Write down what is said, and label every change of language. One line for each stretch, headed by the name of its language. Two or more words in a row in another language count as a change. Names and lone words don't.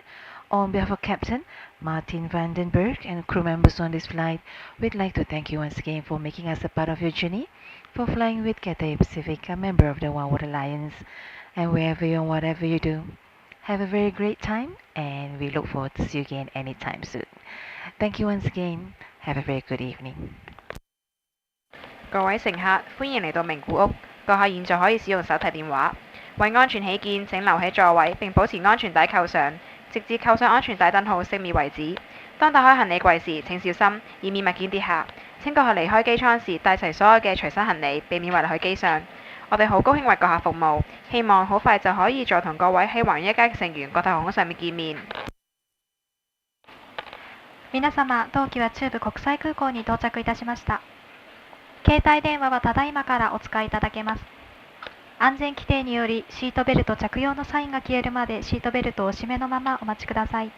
English: On behalf of Captain Martin Vandenberg and crew members on this flight, we'd like to thank you once again for making us a part of your journey, for flying with Cathay Pacific, a member of the One World Alliance. And wherever you and whatever you do, have a very great time, and we look forward to see you again anytime soon. Thank you once again. Have a very good evening.
Cantonese: 各位乘客，歡迎嚟到名古屋。閣下現在可以使用手提電話。為安全起見，請留喺座位並保持安全帶扣上，直至扣上安全帶燈號熄滅為止。當打開行李櫃時，請小心，以免物件跌下。請閣下離開機艙時帶齊所有嘅隨身行李，避免遺留喺機上。我哋好高興為閣下服務，希望好快就可以再同各位喺寰宇一家嘅成員國泰航空上面見面。
Japanese: 皆様、当機は中部国際空港に到着いたしました。携帯電話はただいまからお使いいただけます。安全規定によりシートベルト着用のサインが消えるまでシートベルトをお締めのままお待ちください。